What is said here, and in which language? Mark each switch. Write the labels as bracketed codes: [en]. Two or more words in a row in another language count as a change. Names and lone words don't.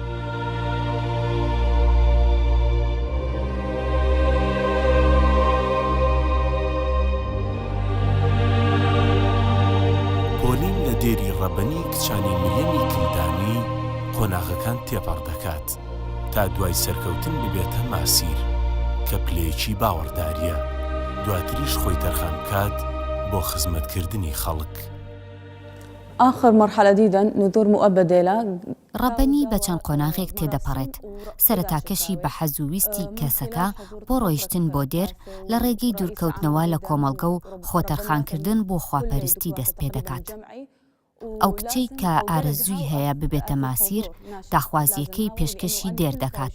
[ckb] پۆلین لە دێری ڕەبەنی کچانی مریەمی کلدانی قۆناغەکان تێپەڕ دەکات تا دوای سەرکەوتن ببێتە ماسیر کە پلەیەکی باوەڕداریە دواتریش خۆی تەرخان بکات بۆ خزمەتکردنی خەڵک. [ar] آخر مرحلة جديدة نذور مؤبدة لا [ckb] ڕەبەنی بە چەند قۆناغێک تێدەپەڕێت. سەرەتاکەشی بە حەز و ویستی کەسەکە بۆ ڕۆیشتن بۆ دێر لە ڕێگەی دوورکەوتنەوە لە کۆمەڵگە و خۆتەرخانکردن بۆ خواپەرستی دەست پێ دەکات. ئەو کچەی کە ئارەزووی هەیە ببێتە ماسیر داخوازیەکەی پێشکەشی دێر دەکات.